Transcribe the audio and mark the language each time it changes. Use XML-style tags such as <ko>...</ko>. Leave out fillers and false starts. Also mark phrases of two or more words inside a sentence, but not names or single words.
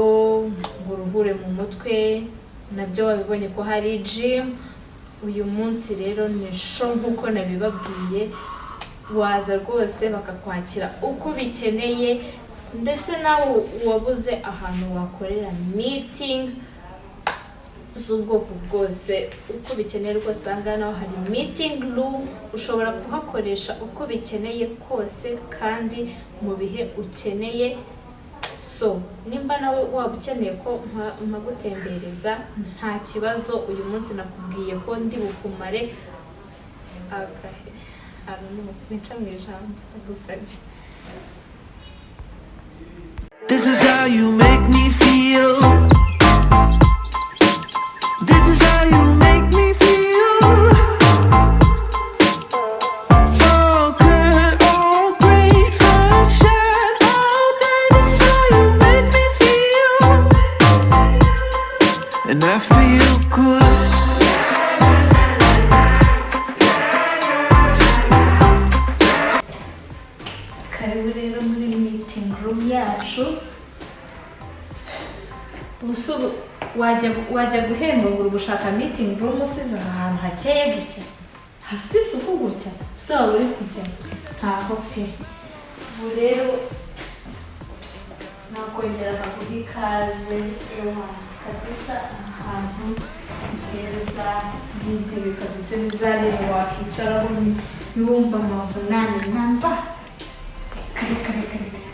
<rw>ngo uruhure mu mutwe nabyo wabibonye ko hari gym uyu munsi rero ni show nkuko nabibabwiye waza rwose bakakwakira uko bikeneye ndetse nawe wabuze ahantu wakorera meeting z'ubwoko bwose uko bikeneye rwose aha naho hari</rw> <en>meeting room</en> <rw>ushobora kuhakoresha uko bikeneye kose kandi mu bihe ukeneye so nimba nawe waba ukeneye ko mpagutembereza nta kibazo uyu munsi nakubwiye ko ndi bukumare agahe nica mu ijambo agusabye.</rw> <en>This is how you make me feel. This is how you make me feel. All good, all great, sunshine all day. This is how you make me feel. And I feel good.</en> <rw>Karibu rero muri</rw> <en>meeting room</en> <rw>yacu. Ubu wajya guhemba ngo gushaka</rw> <en>meeting room</en> <rw>usize ahantu hakeye gutya hafite isuku gutya usaba uri kujya ntaho pe. Ubu rero nakongera kuguha ikaze kabisa ahantu heza n'intebe kabisa bizareba wakicaraho yumva amavunane namba kare</rw>